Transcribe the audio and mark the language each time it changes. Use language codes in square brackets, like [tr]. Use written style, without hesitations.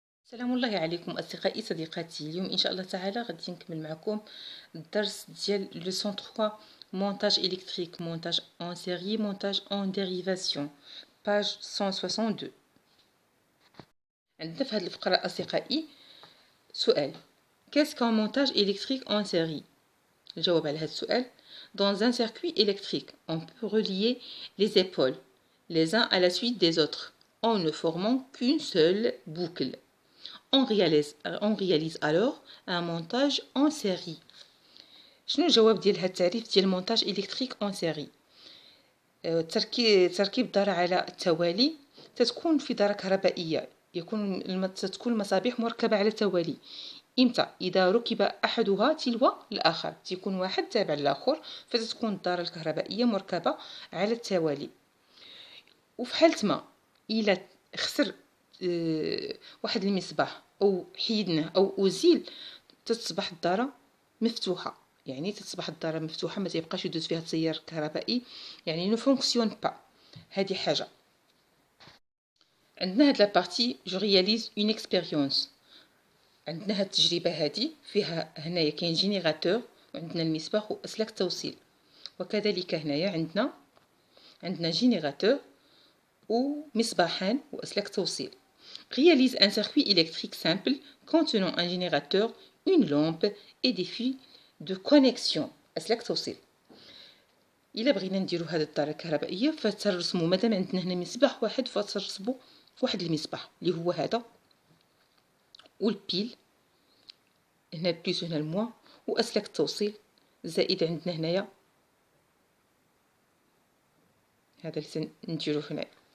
[ar] سلام الله عليكم أصدقائي صديقاتي. اليوم إن شاء الله تعالى غادي نكمل معكم الدرس ديال لوسون 3 مونتاج إلكتريك، [fr] مونتاج أون سيري، مونتاج أون ديريفاسيون، [ar] باج 162. عندنا في هذه الفقرة أصدقائي سؤال: [fr] qu'est-ce qu'un montage électrique en série؟ [ar] الجواب على هذا السؤال: [fr] dans un circuit électrique on peut relier les épaules les uns à la suite des autres en ne formant qu'une seule boucle. On réalise alors un montage en série. [ar] شنو الجواب ديال هذا التعريف ديال المونتاج إلكتريك اون سيري؟ تركيب دارة على التوالي تتكون في دارة كهربائية، تتكون المصابيح مركبة على التوالي. إمتى؟ إذا ركب أحدها تلو الآخر، تيكون واحد تابع للآخر، فتتكون الدارة الكهربائية مركبة على التوالي. وفي حالة ما إلا خسر واحد المصباح أو حيدناه أو أزيل تتصبح الدارة مفتوحة، يعني تتصبح الدارة مفتوحة، ما تيبقاش يدوز فيها التيار الكهربائي، يعني [fr] نو فونكسيون با. [ar] هذه حاجة. عندنا هاد [fr] لابارتي جو رياليز اون اكسبيريونس. [ar] عندنا هاد التجربة هادي فيها هنايا كاين جينيراتور وعندنا المصباح وأسلاك التوصيل، وكذلك هنايا عندنا جينيراتور ومصباحان وأسلاك توصيل. [fr] Réalise un circuit électrique simple contenant un générateur, une lampe et des fils de connexion. [ar] أسلاك توصيل. إلا بغينا نديرو هاد الدارة الكهربائية فترسمو، مادام عندنا هنا مصباح واحد فترسمو واحد المصباح اللي هو هذا، والبيل هنا البليس وهنا الموا، وأسلاك التوصيل، زائد عندنا هنايا هذا اللي نديرو هنايا.